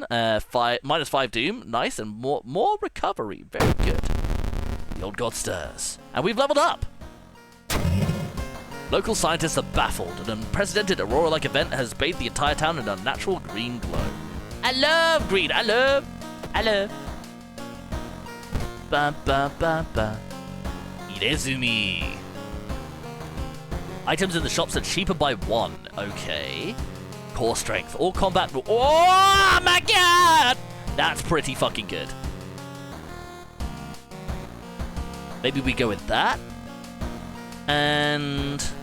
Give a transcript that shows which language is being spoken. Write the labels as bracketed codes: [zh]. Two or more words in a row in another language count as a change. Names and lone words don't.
[en] -5 doom. Nice, and more recovery. Very good. The old god stirs. And we've leveled up! Local scientists are baffled. An unprecedented aurora-like event has bathed the entire town in a natural green glow. I love green! I love! Ba ba ba ba. Irezumi. Items in the shops are cheaper by 1. Okay. Core strength. All combat... Oh my god! That's pretty fucking good. Maybe we go with that. And...